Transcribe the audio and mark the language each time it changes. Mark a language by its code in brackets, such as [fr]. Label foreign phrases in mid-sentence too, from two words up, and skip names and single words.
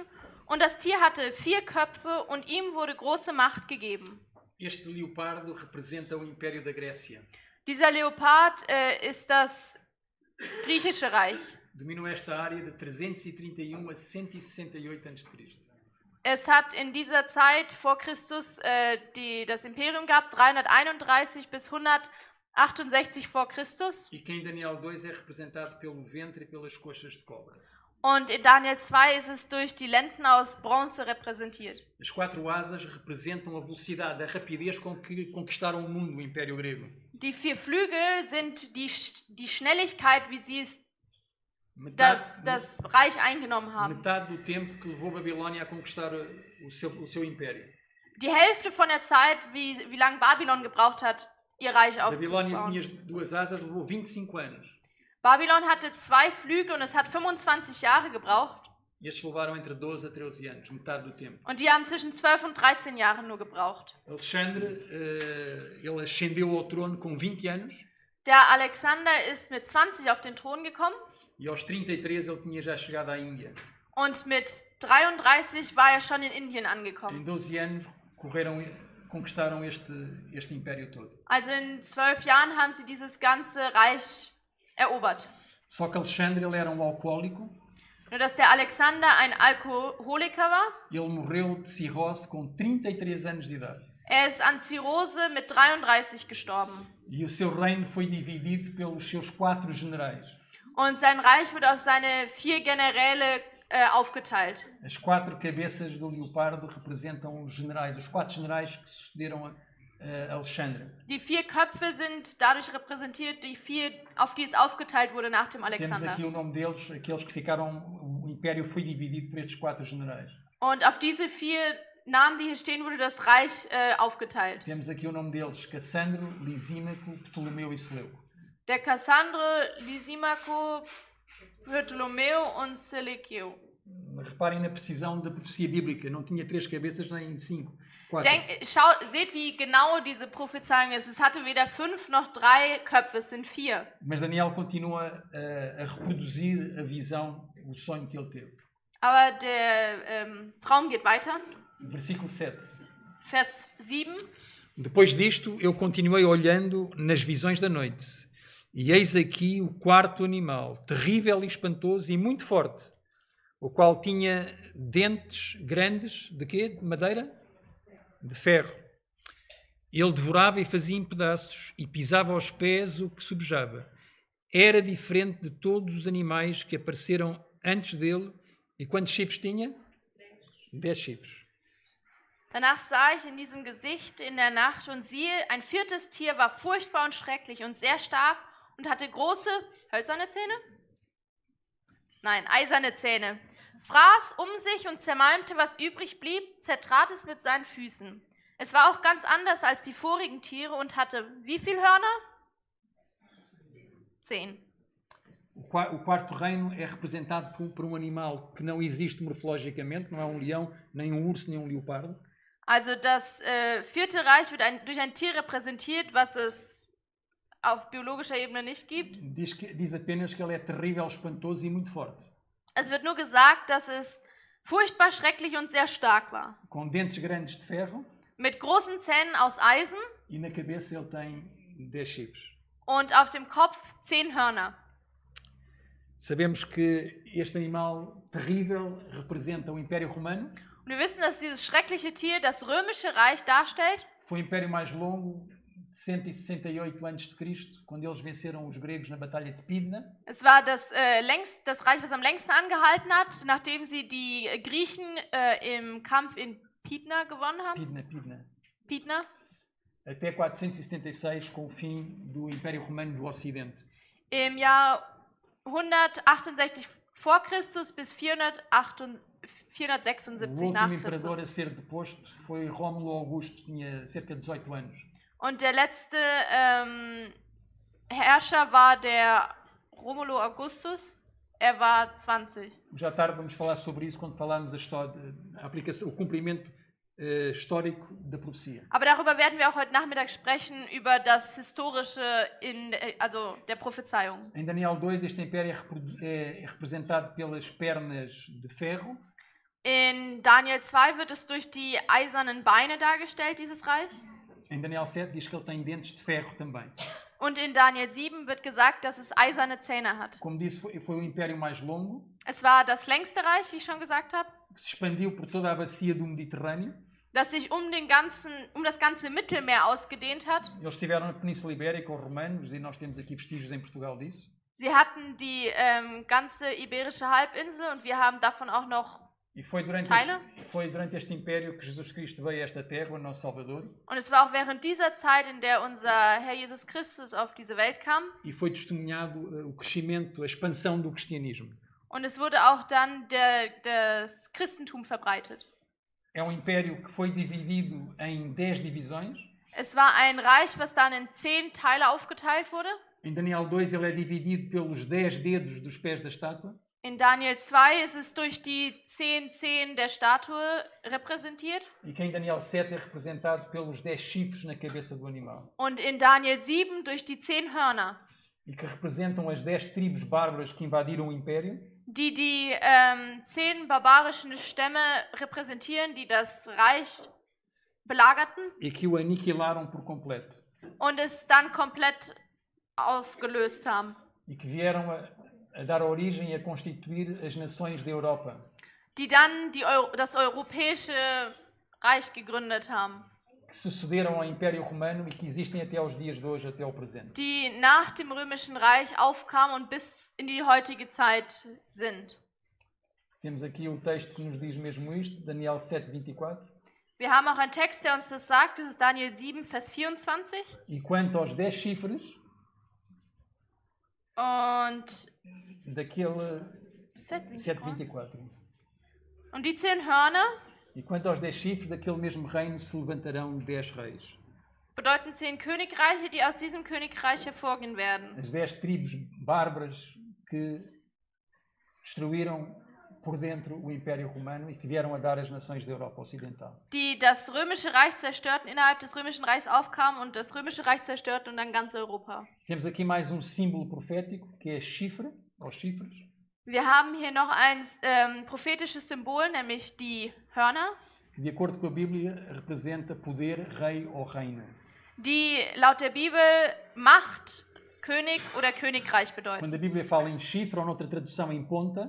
[de] Und das Tier hatte 4 Köpfe und ihm wurde große Macht gegeben. [pt] Este leopardo representa o Império da Grécia. [de] Dieser Leopard ist das griechische Reich. [pt] Dominou esta área de 331 a 168 a.C. [de] Es hat in dieser Zeit vor Christus das Imperium gehabt, 331 bis 168 vor Christus. [pt] E que em Daniel 2 é representado pelo ventre e pelas coxas de cobra. [de] Und in Daniel 2 ist es durch die Lenden aus Bronze repräsentiert. [pt] As 4 asas representam a velocidade, a rapidez com que conquistaram o mundo, o Império Grego. [de] Die 4 Flügel sind die Schnelligkeit, wie sie es das Reich eingenommen haben. [pt] Metade do tempo que levou Babilônia a conquistar o seu império. [de] Die Hälfte von der Zeit, wie lange Babylon gebraucht hat, ihr Reich [pt] Babilônia [de] aufzubauen. [pt] tinha 2 asas, levou 25 anos. [de] Babylon hatte 2 Flügel und es hat 25 Jahre gebraucht. [pt] E estes levaram entre 12 a 13 anos, metade do tempo. [de] Und die haben zwischen 12 und 13 Jahren nur gebraucht. [pt] Alexandre, ele ascendeu ao trono com 20 anos. [de] Der Alexander ist mit 20 auf den Thron gekommen. [pt] E aos 33 ele tinha já chegado à Índia. [de] Und mit 33 war er schon in Indien angekommen. [pt] Em 12 anos conquistaram este império todo. [de] Also in 12 Jahren haben sie dieses ganze Reich erobert. [pt] Só que Alexandre ele era alcoólico. [de] Nur dass der Alexander ein Alkoholiker war. [pt] Ele morreu de cirrose com 33 anos de idade. [de] Er ist an Zirrhose mit 33 gestorben. [pt] E o seu reino foi dividido pelos seus 4 generais. [de] Und sein Reich wird auf seine 4 Generäle aufgeteilt. [pt] As 4 cabeças do leopardo representam os generais, os 4 generais que sucederam a Alexandre. [de] Die 4 Köpfe sind dadurch repräsentiert, die 4, auf die es aufgeteilt wurde nach dem [pt] Temos [de] Alexander. [pt] aqui o nome deles, aqueles que ficaram, o império foi dividido por estes 4 generais. [de] Und auf diese 4 Namen, die hier stehen, wurde das Reich aufgeteilt. [pt] Temos aqui o nome deles, Cassandro, Lisímaco, Ptolomeu e Seleuco. [de] Der Cassandre, Lysimaco, Ptolomeu und Seleucus. [pt] Reparem na precisão da profecia bíblica, não tinha 3 cabeças nem 5, 4. [de] Seht, wie genau diese Prophezeiung ist. Es hatte weder 5 noch 3 Köpfe, es sind 4. [pt] Mas Daniel continua a reproduzir a visão, o sonho que ele teve. [de] Aber der Traum geht weiter. [pt] Versículo 7. [de] Vers 7. [pt] Depois disto, eu continuei olhando nas visões da noite. E eis aqui o 4º animal, terrível e espantoso e muito forte, o qual tinha dentes grandes, de quê? De madeira? De ferro. Ele devorava e fazia em pedaços e pisava aos pés o que subjava. Era diferente de todos os animais que apareceram antes dele. E quantos chifres tinha? 10 chifres. [de] Danach sah ich in diesem Gesicht in der Nacht und siehe, ein 4. Tier war furchtbar und schrecklich und sehr stark und hatte große, hölzerne Zähne? Nein, eiserne Zähne. Fraß um sich und zermalmte, was übrig blieb, zertrat es mit seinen Füßen. Es war auch ganz anders als die vorigen Tiere und hatte wie viele Hörner? 10. [pt] O 4º reino é representado por animal que não existe morfologicamente, não é um leão, nem um urso, nem um leopardo. [de] Also das 4. Reich wird durch ein Tier repräsentiert, was es auf biologischer Ebene nicht gibt. [pt] Diz apenas que ele é terrível, espantoso e muito forte. [de] Es wird nur gesagt, dass es furchtbar, schrecklich und sehr stark war. [pt] Com dentes grandes de ferro. [de] Mit großen Zähnen aus Eisen. [pt] E na cabeça ele tem 10 chifres. [de] Und auf dem Kopf 10 Hörner. [pt] Sabemos que este animal terrível representa o Império Romano. [de] Und wir wissen, dass dieses schreckliche Tier das römische Reich darstellt. [pt] Foi o império mais longo, de 168 a.C., quando eles venceram os gregos na Batalha de Pydna. [de] Es war das Reich, was am längsten angehalten hat, nachdem sie die Griechen im Kampf in Pydna gewonnen haben. Pydna. [pt] Até 476, com o fim do Império Romano do Ocidente. [de] Im Jahr 168 vor Christus bis 476 nach [pt] O último imperador a [de] Christus. [pt] ser deposto foi Rómulo Augusto, tinha cerca de 18 anos. [de] Und der letzte Herrscher war der Romulo Augustus. Er war 20. [pt] Já tarde vamos falar sobre isso quando falarmos a aplicação, o cumprimento histórico da profecia. [de] Aber darüber werden wir auch heute Nachmittag sprechen, über das Historische also der Prophezeiung. [pt] Em Daniel 2, este império é representado pelas pernas de ferro. [de] In Daniel 2 wird es durch die eisernen Beine dargestellt, dieses Reich. [pt] Em Daniel 7 diz que ele tem dentes de ferro também. [de] Und in Daniel 7 wird gesagt, dass es eiserne Zähne hat. [pt] Como disse, foi o império mais longo, [de] Es war das längste Reich, wie ich schon gesagt habe, [pt] que se expandiu por toda a bacia do Mediterrâneo. [de] das sich um das ganze Mittelmeer ausgedehnt hat. [pt] Eles estiveram na Península Ibérica, os romanos, e nós temos aqui vestígios em Portugal disso. [de] Sie hatten die ganze Iberische Halbinsel und wir haben davon auch noch [pt] E foi durante este império que Jesus Cristo veio a esta terra, o nosso Salvador. [de] Und es war auch während dieser Zeit, in der unser Herr Jesus Christus auf diese Welt kam. [pt] E foi testemunhado o crescimento, a expansão do cristianismo. [de] Und es wurde auch dann das Christentum verbreitet. [pt] É um império que foi dividido em 10 divisões. [de] Es war ein Reich, was dann in 10 Teile aufgeteilt wurde. [pt] Em Daniel 2 ele é dividido pelos 10 dedos dos pés da estátua. [de] In Daniel 2 ist es durch die 10 Zehen der Statue repräsentiert. [pt] E que em Daniel 7 é representado pelos 10 chifres na cabeça do animal. [de] Und in Daniel 7 durch die 10 Hörner. [pt] E que representam as 10 tribos bárbaras que invadiram o império. [de] Die 10 barbarischen Stämme repräsentieren, die das Reich belagerten. [pt] E que o aniquilaram por completo. [de] Und es dann komplett aufgelöst haben. [pt] E que vieram a dar origem e a constituir as nações da Europa. [de] Die dann das europäische Reich gegründet haben. [pt] Que sucederam ao Império Romano e que existem até aos dias de hoje, até ao presente. [de] Die nach dem Römischen Reich aufkamen und bis in die heutige Zeit sind. [pt] Temos aqui o texto que nos diz mesmo isto, Daniel 7:24. [de] Wir haben auch einen Text, der uns das sagt, das ist Daniel 7, Vers 24. [pt] E quanto aos 10 chifres, [de] Und [pt] daquele 7,24. [de] 7:24. Und die 10 Hörner [pt] E quanto aos 10 chifres, daquele mesmo reino se levantarão 10 reis. [de] bedeuten 10 Königreiche, die aus diesem Königreich hervorgehen werden. [pt] As 10 tribos bárbaras que destruíram por dentro o Império Romano e que vieram a dar as nações da Europa Ocidental. [de] Die das Römische Reich zerstörten, innerhalb des Römischen Reichs aufkamen und das Römische Reich zerstörten und dann ganz Europa. [pt] Temos aqui mais um símbolo profético, que é chifre, ou chifres. [de] Wir haben hier noch ein prophetisches Symbol, nämlich die Hörner, [pt] Que, de acordo com a Bíblia, representa poder, rei ou reino. [de] die laut der Bibel Macht, König oder Königreich bedeuten. [pt] Quando a Bíblia fala em chifre, ou noutra tradução em ponta,